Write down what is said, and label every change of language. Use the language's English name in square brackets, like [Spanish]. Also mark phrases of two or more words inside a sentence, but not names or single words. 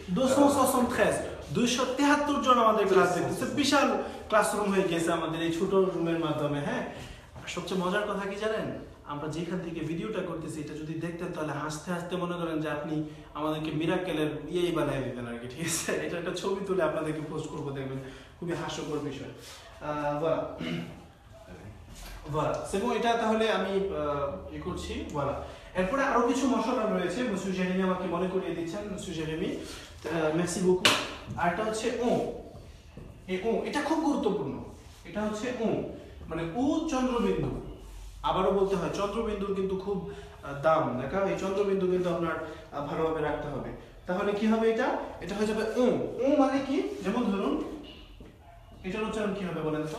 [Bangla] 273 জন আমাদের ক্লাস দেখতেছে, বিশাল ক্লাসরুম হয়ে গেছে আমাদের এই ছোট রুমের মাধ্যমে। হ্যাঁ, সবচেয়ে মজার কথা কি জানেন, আমরা যেখান থেকে ভিডিওটা করতেছি এটা যদি দেখতেন তাহলে হাসতে হাসতে মনে করেন যে আপনি আমাদেরকে মিরাকেলের ইয়েই বানিয়ে দিতেন আর কি, ঠিক আছে? এটা একটা ছবি তুলে আপনাদেরকে পোস্ট করবো, দেখবেন খুবই হাস্যকর বিষয়। [French] voilà c'est bon, [Bangla] এটা তাহলে আমি ই করছি। voilà, এরপরে আরো কিছু মশলা রয়েছে, monsieur Jérémy আমাকে মনে করিয়ে দিচ্ছেন। [French] monsieur Jérémy, merci beaucoup। [Bangla] আরটা হচ্ছে এই এটা খুব গুরুত্বপূর্ণ। এটা হচ্ছে মানে চন্দ্রবিন্দু, আবারও বলতে হয় চন্দ্রবিন্দুর কিন্তু খুব দাম, দেখা এই চন্দ্রবিন্দু কিন্তু আপনার ভালোভাবে রাখতে হবে। তাহলে কি হবে, এটা হয়ে যাবে মানে কি, যেমন ধরুন এটার উচ্চারণ কি হবে বলেন তো?